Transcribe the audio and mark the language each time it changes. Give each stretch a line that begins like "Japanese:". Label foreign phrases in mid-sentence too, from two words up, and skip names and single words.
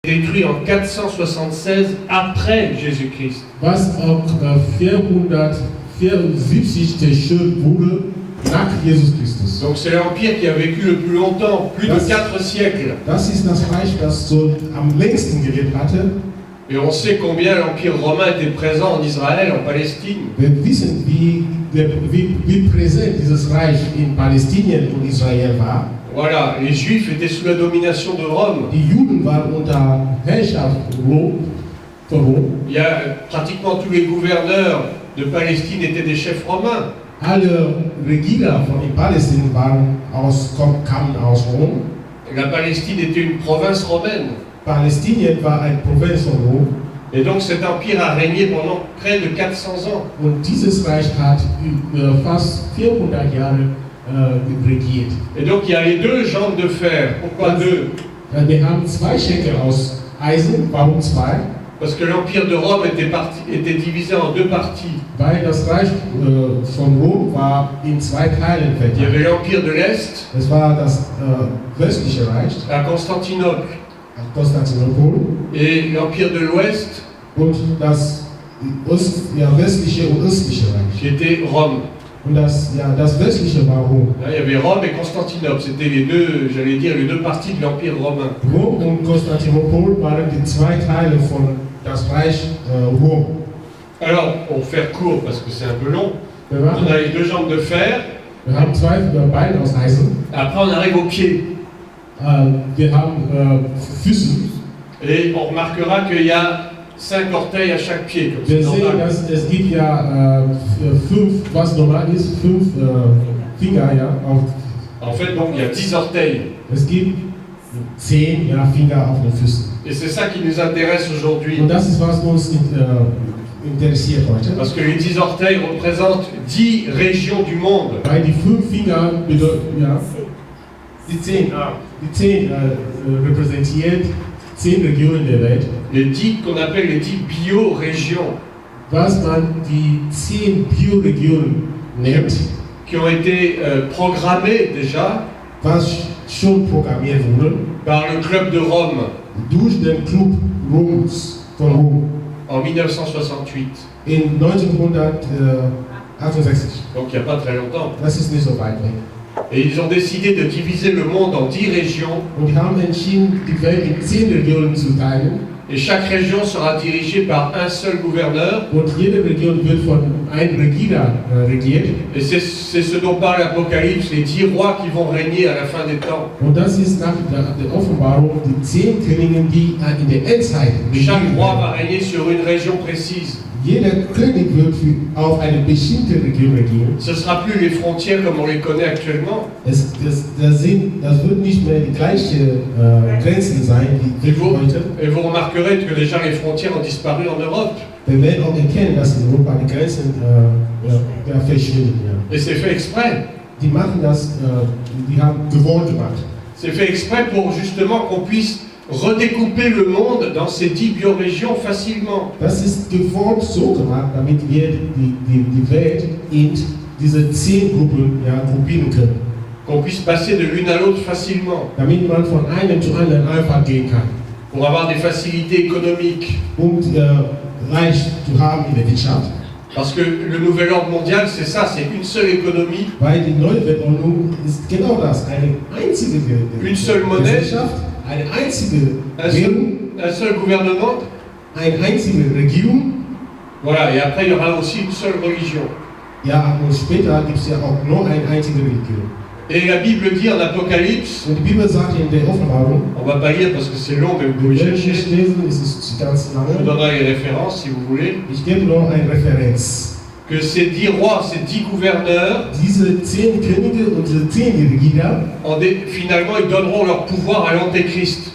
French: détruit en 476 après Jésus-Christ.
German: Was auch 474 zerstört wurde nach Jesus Christus.
French: Donc c'est l'empire qui a vécu le plus longtemps, plus de 4 siècles.
German: Das ist das Reich, das so am längsten gelebt hatte.
French: Et on sait combien l'empire romain était présent en Israël, en Palestine.
German: Wir wissen, wie präsent dieses Reich in Palästinien und Israel war.
French: Voilà, les Juifs étaient sous la domination de Rome.
German: Die Juden waren unter Herrschaft von Rom.
French: Il y a pratiquement tous les gouverneurs de Palestine étaient des chefs romains.
German: Alle Regierer von Palästina kamen aus Rom.
French: La Palestine était une province romaine.
German: Palästinien war eine Provinz von Rom.
French: Et donc cet empire a régné pendant près de 400 ans.
German: Und dieses Reich hat fast 400 Jahre regiert.
French: Et donc il y a les deux jambes de fer. Pourquoi deux?
German: Wir haben zwei Schenkel aus Eisen. Warum zwei?
French: Parce que l'empire de Rome était divisé en deux parties.
German: Weil das Reich von Rom war in zwei Teilen verteilt.
French: Il y avait l'empire de l'Est.
German: Es war das westliche Reich.
French: À Constantinople. Konstantinopel. Et l'empire de l'Ouest.
German: Und das westliche und östliche Reich.
French: Qui était Rome.
German: Und das westliche war Rom.
French: Là, il y avait Rome et Constantinople. C'était les deux, j'allais dire, les deux parties de l'empire romain.
German: Rom und Konstantinopel waren die zwei Teile von das Reich Rom.
French: Alors, pour faire court, parce que c'est un peu long, On on a les deux jambes de fer.
German: Wir haben zwei Beine aus Eisen.
French: Après, on arrive aux pieds.
German: Wir haben Füße.
French: Et on remarquera qu'il y a 5 orteils à chaque pied. Comme
German: Wir
French: c'est
German: sehen,
French: normal.
German: dass es gibt ja 5, was normal ist, 5 Finger, ja.
French: En fait, donc, il y a 10 orteils.
German: Es gibt 10 Finger auf den Füßen.
French: Et c'est ça qui nous intéresse aujourd'hui.
German: Und das ist, was uns interessiert heute.
French: Parce que les 10 orteils représentent 10 régions du monde.
German: Weil die 5 Finger bedeuten, ja, die 10 repräsentiert 10 Regionen der Welt.
French: Les 10 qu'on appelle les 10 biorégions.
German: Was man die 10 Bioregionen nennt.
French: Qui ont été programmées déjà.
German: Was schon programmiert wurde.
French: Par le club de Rome.
German: Durch den Club Roms von Rom.
French: En 1968.
German: In 1968.
French: Donc il n'y a pas très longtemps.
German: Das ist nicht so weit weg.
French: Et ils ont décidé de diviser le monde en 10 régions.
German: Und die haben entschieden, die Welt in 10 Regionen zu teilen.
French: Et chaque région sera dirigée par un seul gouverneur.
German: Und jede Region wird von einem Regierer regiert.
French: Et c'est ce dont parle l'Apocalypse, les 10 rois qui vont régner à la fin des temps.
German: Und das ist nach der Offenbarung die 10 Könige, die in der Endzeit
French: Chaque
German: regieren
French: roi va
German: werden.
French: régner sur une région précise.
German: Jeder König wird auf eine bestimmte Region regieren.
French: Ce ne sera plus les frontières comme on les connaît actuellement.
German: Das wird nicht mehr die gleiche Grenzen sein, wie heute.
French: Et vous remarquerez que déjà les frontières ont disparu en Europe.
German: Wir werden auch erkennen, dass in Europa die Grenzen verschwinden. Ja.
French: Et c'est fait exprès.
German: Die machen das, die haben gewollt gemacht.
French: C'est fait exprès pour justement qu'on puisse redécouper le monde dans ces 10 biorégions facilement.
German: Das ist gewollt so gemacht, damit wir die Welt in diese 10 Gruppen gruppieren können.
French: Qu'on puisse passer de l'une à l'autre facilement.
German: Damit man von einem zu anderen einfach gehen kann.
French: Pour avoir des facilités économiques.
German: Reich zu haben in der Wirtschaft.
French: Parce que le nouvel ordre mondial, c'est ça, c'est une seule économie.
German: Weil die neue Weltordnung ist genau das, eine einzige
French: Une seule monnaie.
German: Gesellschaft, eine einzige Währung,
French: un seul gouvernement.
German: eine einzige Regierung.
French: Voilà, et après il y aura aussi une seule religion.
German: Ja, und später gibt es ja auch nur eine einzige Religion.
French: Et la Bible dit en Apocalypse,
German: Und die Bibel sagt in der Offenbarung,
French: on va pas lire parce que c'est long, mais vous pouvez chercher.
German: nicht lesen, es ist ganz
French: Je vous
German: lange.
French: donnerai les références si vous voulez.
German: Ich gebe nur eine Referenz.
French: Que ces 10 rois, ces 10 gouverneurs,
German: Diese 10 Könige und diese 10 Regierer,
French: finalement, ils donneront leur pouvoir à l'Antéchrist.